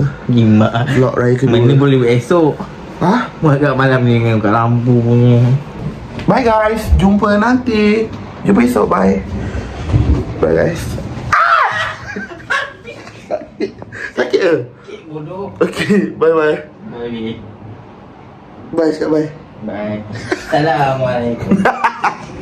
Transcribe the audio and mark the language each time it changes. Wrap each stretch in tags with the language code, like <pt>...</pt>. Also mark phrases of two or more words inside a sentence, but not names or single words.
<ms>Gimak. vlog raya kedua. Mana boleh buat esok. Hah? Buat kat malam ni dengan kat lampu punya.</ms> <en>Bye guys.</en> <ms>Jumpa nanti. Jumpa esok. Bye.</ms> <en>Bye guys.</en> <ms>Sakit ke? bodoh.</ms> <en>Okay, bye-bye. Bye.</en> <ms>Bye, cakap bye. Bye. Assalamualaikum.</ms>